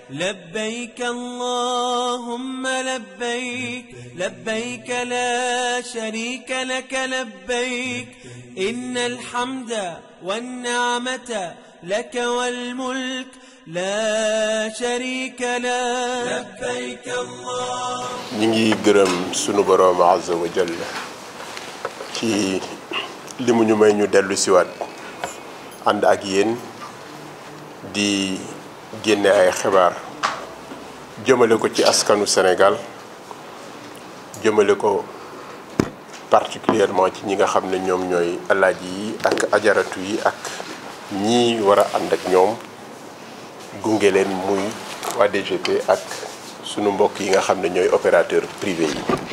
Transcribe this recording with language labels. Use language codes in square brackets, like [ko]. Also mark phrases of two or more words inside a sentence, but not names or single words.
[ar] لبيك اللهم لبيك لبيك لا شريك لك لبيك إن الحمد والنعمة لك والملك لا شريك له لبيك الله. [wo] نيجي gërëm sunu borom [ar] عز وجل [wo] ci limu ñu may ñu dellu ci waat ànd ak yéen di génne ay xibaar jëmale ko ci askanu Sénégal jëmale ko particulièrement ci ñi nga xam ne ñoom ñooy alaaji yi ak ajaratu yi ak ñi war a ànd ak ñoom gunge leen muy waa DGP ak sunu mbokk yi nga xam ne ñooy [fr] opérateur privé [wo] yi.